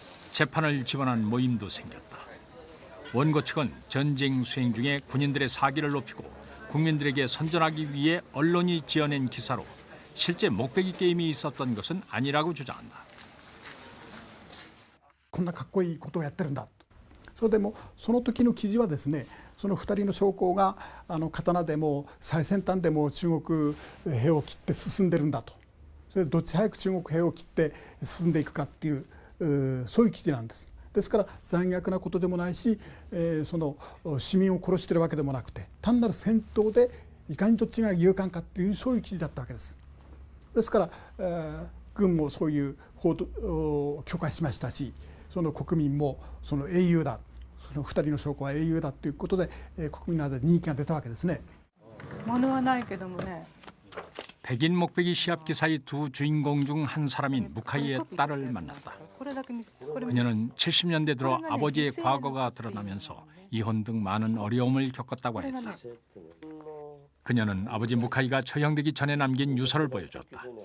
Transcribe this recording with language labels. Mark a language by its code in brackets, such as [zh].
[ko] 재판을 지원한 모임도 생겼다. 원고 측은 전쟁 수행 중에 군인들의 사기를 높이고 국민들에게 선전하기 위해 언론이 지어낸 기사로 실제 목베기 게임이 있었던 것은 아니라고 주장한다. [ja] こんなかっこいいことをやってるんだ。それでもその時の記事はですね、その2人の将校が刀でも最先端でも中国兵を切って進んでるんだと。それでどっち早く中国兵を切って進んでいくかっていうそういう記事なんです。ですから残虐なことでもないし、その市民を殺してるわけでもなくて、単なる戦闘でいかにどっちが勇敢かっていうそういう記事だったわけです。ですから、軍もそういう報道を許可しましたし、その国民もその英雄だ、その2人の将校は英雄だということで、国民の間で人気が出たわけですね。物はないけどもね。 [ko] 백인 목베기 시합 기사의 두 주인공 중 한 사람인 무카이의 딸을 만났다. 그녀는 70년대 들어 아버지의 과거가 드러나면서 이혼 등 많은 어려움을 겪었다고 했다. 그녀는 아버지 무카이가 처형되기 전에 남긴 유서를 보여줬다.